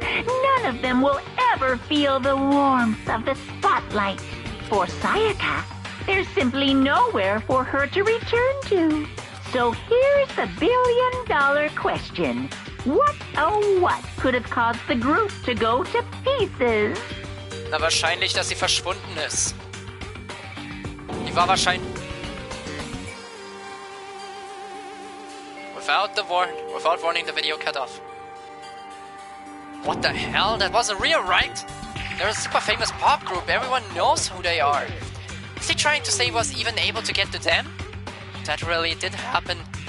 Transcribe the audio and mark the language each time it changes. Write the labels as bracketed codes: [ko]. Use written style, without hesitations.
[en] None of them will ever feel the warmth of the spotlight. For Sayaka, there's simply nowhere for her to return to. So here's the billion-dollar question. What, oh what, could have caused the group to go to pieces? [de] Na, wahrscheinlich, dass sie verschwunden ist. Die war wahrscheinlich... [en] Without warning, the video cut off. What the hell? That wasn't real, right? They're a super famous pop group. Everyone knows who they are. Is he trying to say he was even able to get to them? That really did happen.